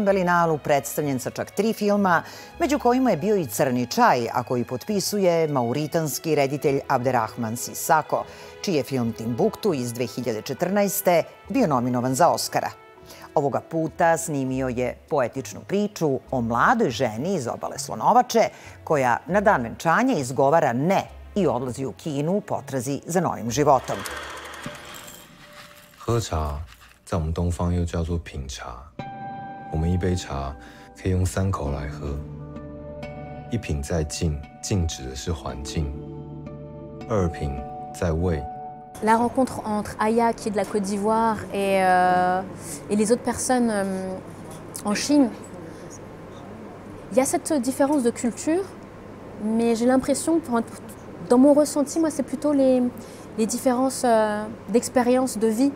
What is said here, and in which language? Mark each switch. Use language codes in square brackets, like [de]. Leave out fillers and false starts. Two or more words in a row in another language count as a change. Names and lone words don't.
[sr] Berlinalu predstavljen sa čak 3 filma, među kojima je bio i Crni čaj, a koji potpisuje mauritanski reditelj Abderrahman Sissako, čiji je film Timbuktu iz 2014. bio nominovan za Oskara. Ovoga puta snimio je poetičnu priču o mladoj ženi iz obale Slonovače, koja na dan venčanja izgovara ne i odlazi u Kinu u potrazi za novim životom. [zh] 喝茶在我们东方又叫做品茶，我们一杯茶可以用3口来喝。一品在静，静指的是环境；二品在味。 [fr] La rencontre entre Aya, qui est de la Côte d'Ivoire, et les autres personnes en Chine, il y a cette différence de culture, mais j'ai l'impression, dans mon ressenti, moi, c'est plutôt les différences d'expérience, de vie.